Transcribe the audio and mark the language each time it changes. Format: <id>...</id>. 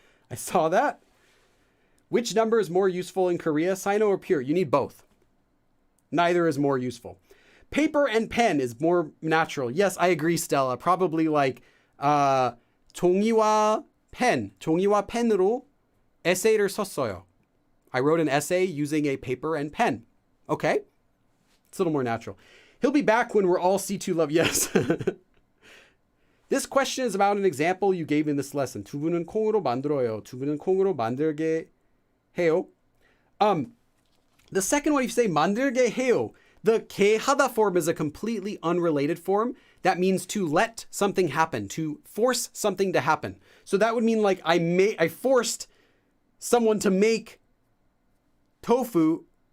<en>I saw that. Which number is more useful in Korea, Sino or pure? You need both. Neither is more useful. Paper and pen is more natural. Yes, I agree, Stella. Probably like</en> <ko>종이와</ko> <en>pen.</en> <ko>종이와 펜으로 에세이를 썼어요.</ko> <en>I wrote an essay using a paper and pen. Okay. It's a little more natural. He'll be back when we're all C2 level. Yes. This question is about an example you gave in this lesson.</en> <ko>두 분은 콩으로 만들어요. 두 분은 콩으로 만들게 해요.</ko> <en>The second one, if you say</en> <ko>만들게 해요,</ko> <en>the 게 하다 form is a completely unrelated form. That means to let something happen, to force something to happen. So that would mean like I forced someone to make tofu.</en>